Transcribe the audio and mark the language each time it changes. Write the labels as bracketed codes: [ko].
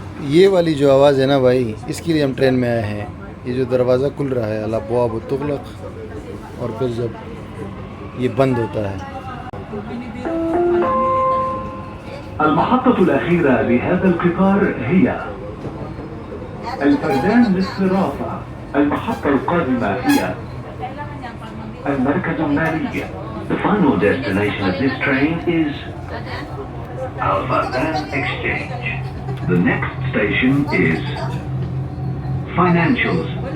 [hi] ये वाली जो आवाज़ है ना भाई, इसके लिए हम ट्रेन में आए हैं। ये जो दरवाज़ा खुल रहा है [ar] अल-अब्वाब तुग़लक़, [hi] और फिर जब ये बंद होता है। [ar] المحطة الأخيرة لهذا القطار هي الفردان للصرافة. المحطة القادمة هي المركز المالي. [en] The final destination of this train is Al Fardan Exchange. The next station is Financials.